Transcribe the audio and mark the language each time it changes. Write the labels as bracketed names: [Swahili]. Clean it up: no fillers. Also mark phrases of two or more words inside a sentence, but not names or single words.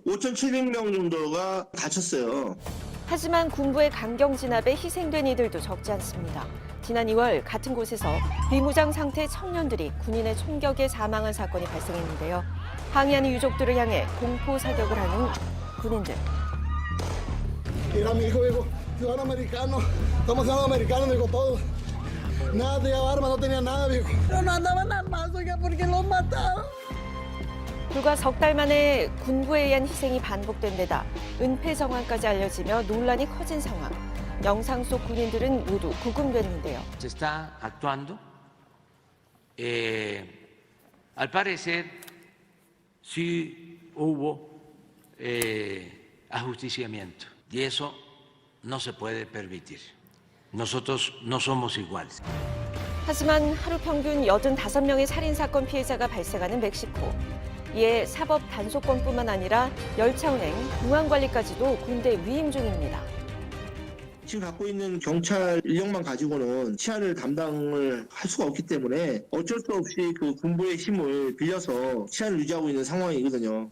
[Korean] 5,700명 정도가 다쳤어요. 하지만 군부의 강경 진압에 희생된 이들도 적지 않습니다. 지난 2월 같은 곳에서 비무장 상태의 청년들이 군인의 총격에 사망한 사건이 발생했는데요. 항의하는 유족들을 향해 공포 사격을 하는 군인들. [Spanish] Era mi hijo, viejo, ciudadano americano. Estamos ciudadanos americanos, viejo, todos. Nada, tenía armas, no tenía nada, viejo. Pero no andaban armados, oiga, porque los mataron. [Korean] 불과 석 달 만에 군부에 의한 희생이 반복된 데다 은폐 정황까지 알려지며 논란이 커진 상황. 영상 속 군인들은 모두 구금됐는데요. [Spanish] Se está actuando. Al parecer, sí hubo ajusticiamiento. Y eso no se puede permitir. Nosotros no somos iguales. [Korean] 하지만 하루 평균 85명의 살인사건 피해자가 발생하는 멕시코. 이에 사법 단속권뿐만 아니라 열차 운행, 공항 관리까지도 군대 위임 중입니다. 지금 갖고 있는 경찰 인력만 가지고는 치안을 담당을 할 수가 없기 때문에 어쩔 수 없이 그 군부의 힘을 빌려서 치안을 유지하고 있는 상황이거든요.